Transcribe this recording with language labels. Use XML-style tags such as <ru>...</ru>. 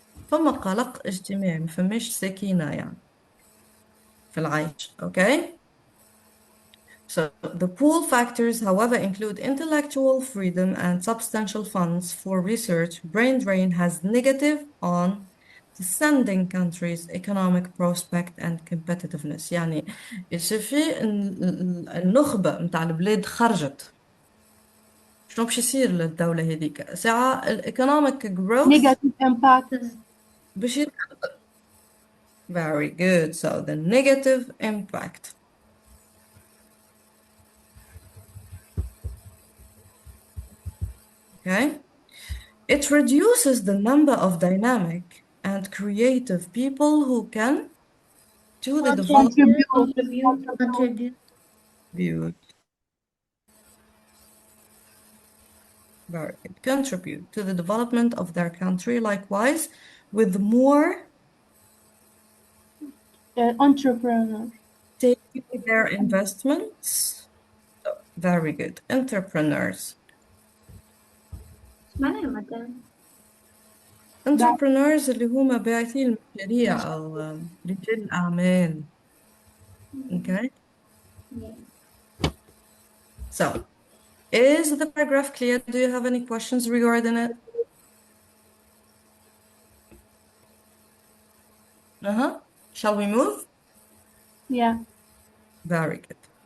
<ar>فما قلق اجتماعي ما فماش سكينة يعني في العيش.</ar> <en>Okay? So the pull factors, however, include intellectual freedom and substantial funds for research. Brain drain has negative on the sending countries' economic prospect and competitiveness.</en> <ar>يعني يصير النخبة متاع البلاد خرجت. شنو باش يصير للدولة هذيك؟ ساعة</ar> <en>economic growth Negative impact? باش Very good. So the negative impact. Okay? It reduces the number of dynamic and creative people who can to the development contribute very good. Contribute to the development of their country. Likewise, with more Entrepreneur. taking their investments. So, very good. Entrepreneurs.</en> <ar>معناها مدام Entrepreneurs اللي هما باعثي المشاريع أو رجال الأعمال.</ar> <en>Okay. So, is the paragraph clear? Do you have any questions regarding it? Shall we move? Yeah. Very good.</en>